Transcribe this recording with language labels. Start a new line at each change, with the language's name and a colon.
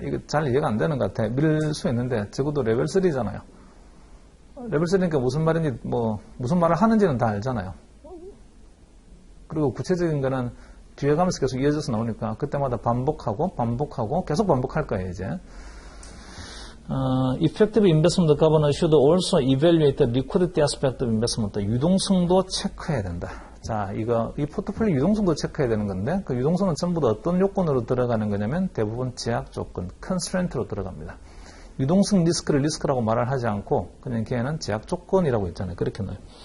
Korean: 이거 잘 이해가 안 되는 것 같아. 밀 수 있는데 적어도 레벨 3잖아요. 레벨 3니까 무슨 말인지 무슨 말을 하는지는 다 알잖아요. 그리고 구체적인 거는 뒤에 가면서 계속 이어져서 나오니까 그때마다 반복하고 계속 반복할 거예요, 이제.
English: Effective investment governor should also evaluate the liquidity aspect of investment.
Korean: 유동성도 체크해야 된다. 자, 이 포트폴리오 유동성도 체크해야 되는 건데, 그 유동성은 전부 다 어떤 요건으로 들어가는 거냐면 대부분 제약 조건, 컨스트레인트로 들어갑니다. 유동성 리스크를 리스크라고 말을 하지 않고 그냥 걔는 제약 조건이라고 있잖아요. 그렇게 넣어요.